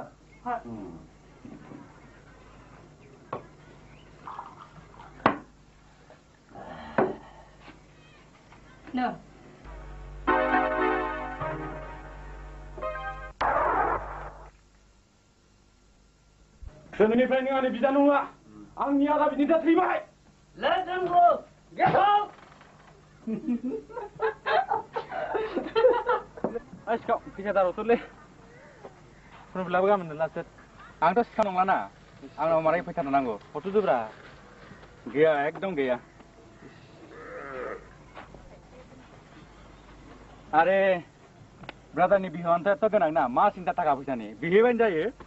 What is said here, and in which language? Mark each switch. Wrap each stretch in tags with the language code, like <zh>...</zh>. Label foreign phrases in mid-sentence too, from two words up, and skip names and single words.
<en>No.</en> <brx>दिनैनिफ्राय नों आंनि बिदा नङा आंनि आदा बिनिफ्राय थैबाय</brx> <en>Let them go! Get out!</en> <brx>सिखाव फैसा दारथ'लै फर्म फिलापआ गाबोननो लास्ट आंथ' सिखाव नंलाना आंनाव मारै फैसा नांगौ हरथ'दोब्रा गैया एकदम गैया आरे ब्रादारनि बिहावानोथ' गोनां ना मा सिन्था थाखा फैसानि बिहैबानो जायो</brx>